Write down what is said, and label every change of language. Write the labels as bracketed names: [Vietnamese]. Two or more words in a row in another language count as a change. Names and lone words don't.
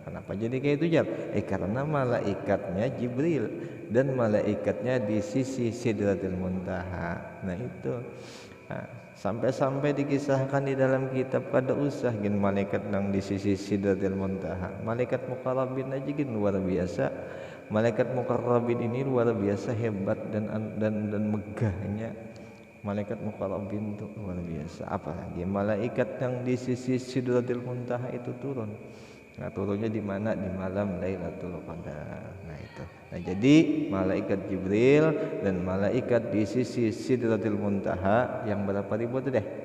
[Banjar] Kenapa jadi kayak itu, Jar? Karena malaikatnya Jibril dan malaikatnya di sisi Sidratil Muntaha. Nah, itu. Nah, sampai-sampai dikisahkan di dalam kitab kada usah gin malaikat nang di sisi Sidratil Muntaha. Malaikat muqarrabin aja gin luar biasa. Malaikat muqarrabin ini luar biasa hebat dan megahnya. Malaikat muqarrabin itu luar biasa. Apalagi malaikat yang di sisi Sidratil Muntaha itu turun. Nah, turunnya di mana? Di malam Lailatul Qadar. Nah, itu. Nah, jadi malaikat Jibril dan malaikat di sisi Sidratil Muntaha yang berapa ribu itu deh?